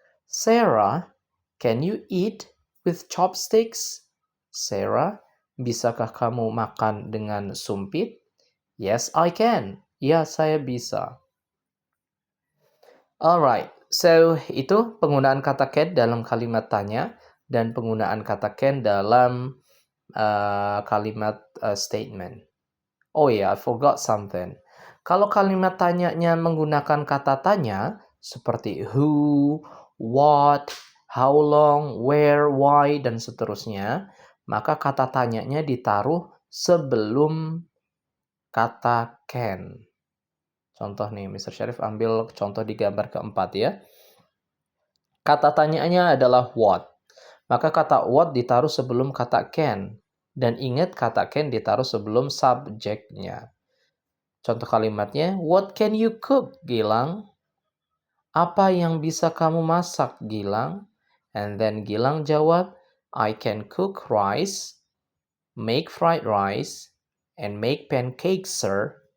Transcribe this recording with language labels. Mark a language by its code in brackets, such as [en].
[en] Sarah, can you eat with chopsticks? [id] Sarah, bisakah kamu makan dengan sumpit? [en] Yes, I can. [id] Ya, saya bisa. Alright, so itu penggunaan kata can dalam kalimat tanya dan penggunaan kata can dalam kalimat statement. [en] Oh yeah, I forgot something. [id] Kalau kalimat tanyanya menggunakan kata tanya seperti who, what, how long, where, why, dan seterusnya, maka kata tanyanya ditaruh sebelum kata can. Contoh nih, Mr. Syarif ambil contoh di gambar keempat ya. Kata tanyanya adalah what. Maka kata what ditaruh sebelum kata can. Dan ingat kata can ditaruh sebelum subjeknya. Contoh kalimatnya, [en] what can you cook, [id] Gilang? Apa yang bisa kamu masak, Gilang? [en] And then Gilang [id] jawab, [en] I can cook rice, make fried rice, and make pancakes, sir.